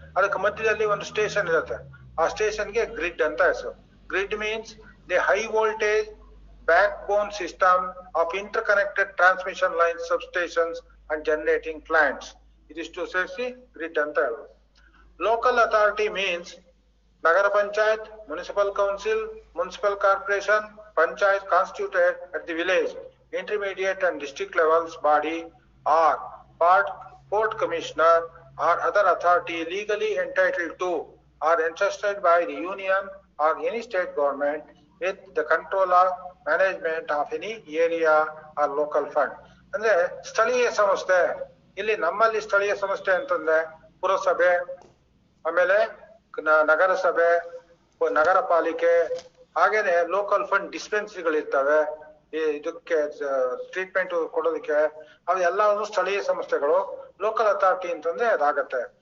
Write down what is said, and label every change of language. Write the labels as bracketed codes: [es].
[kn] ಅದಕ್ಕೆ ಮಧ್ಯದಲ್ಲಿ ಒಂದು ಸ್ಟೇಷನ್ ಇರುತ್ತೆ, ಆ ಸ್ಟೇಷನ್ಗೆ ಗ್ರಿಡ್ ಅಂತ ಹೆಸರು. [en] Grid means the high voltage backbone system of interconnected transmission lines, substations and generating plants. [kn] ಇದಿಷ್ಟು ಸೇರಿಸಿ ಗ್ರಿಡ್ ಅಂತ ಹೇಳೋದು. [en] Local authority means ನಗರ panchayat, municipal council, municipal corporation, panchayat constituted at the village, intermediate and district levels body or port commissioner or other authority legally entitled to or entrusted by the union or any state government with the control of management of any area or local fund. [kn] ಅಂದ್ರೆ ಸ್ಥಳೀಯ ಸಂಸ್ಥೆ. ಇಲ್ಲಿ ನಮ್ಮಲ್ಲಿ ಸ್ಥಳೀಯ ಸಂಸ್ಥೆ ಅಂತಂದ್ರೆ ಪುರಸಭೆ, ಆಮೇಲೆ ನಗರಸಭೆ, ನಗರ ಪಾಲಿಕೆ, ಹಾಗೇನೆ ಲೋಕಲ್ ಫಂಡ್ ಡಿಸ್ಪೆನ್ಸರಿಗಳಿರ್ತವೆ ಇದಕ್ಕೆ ಟ್ರೀಟ್ಮೆಂಟ್ ಕೊಡೋದಕ್ಕೆ. ಅವೆಲ್ಲವೂ ಸ್ಥಳೀಯ ಸಂಸ್ಥೆಗಳು. ಲೋಕಲ್ ಅಥಾರಿಟಿ ಅಂತಂದ್ರೆ ಅದಾಗತ್ತೆ.